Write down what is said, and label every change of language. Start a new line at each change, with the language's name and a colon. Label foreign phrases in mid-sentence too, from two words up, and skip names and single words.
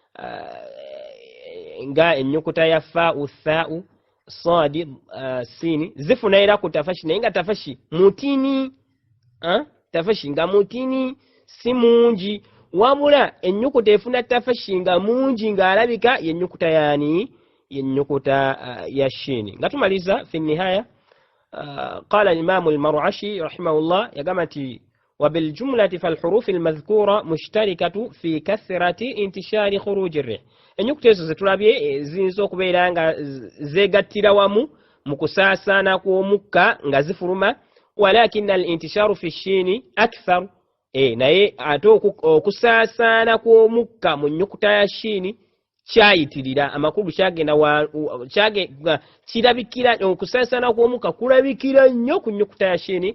Ganda: nga ennyukuta ya fa'u, tha'u, sadi, sini zifuna era ku tafashi, naye nga tafashi mutini, tafashi nga mutini si mungi, wabula ennyukuta efuna tafashi nga mungi ng'alabika yennyukuta yani yennyukuta ya shini. Nga tumaliza
Arabic: fi nihaya, قال الإمام المرعشي رحمه الله يقامتي وبالجملة فالحروف المذكورة مشتركة في كثرة انتشار خروج الريح.
Ganda: ennyukuta ezo zetulabye ziyinza okubeera nga zeegattira wamu mu kusaasaana kw'omukka nga zifuluma,
Arabic: ولكن الانتشار في الشين أكثر,
Ganda: naye ate okusaasaana kw'omukka mu nnyukuta ya shiini kyayitirira amakulu kirabikira, okusaasaana kw'omukka kulabikira nnyo ku nnyukuta ya shiini.